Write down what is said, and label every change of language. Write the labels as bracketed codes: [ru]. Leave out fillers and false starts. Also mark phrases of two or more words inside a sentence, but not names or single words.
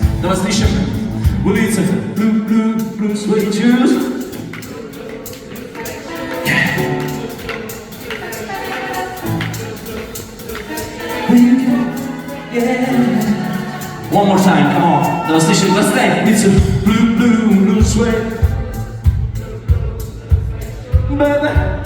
[sl] Da vas slišim v ulici. [en] Blue, blue, blue suede shoes. One more time, come on. [sl] Da vas slišim glasnej. [en] Blue, blue, blue suede. Baby.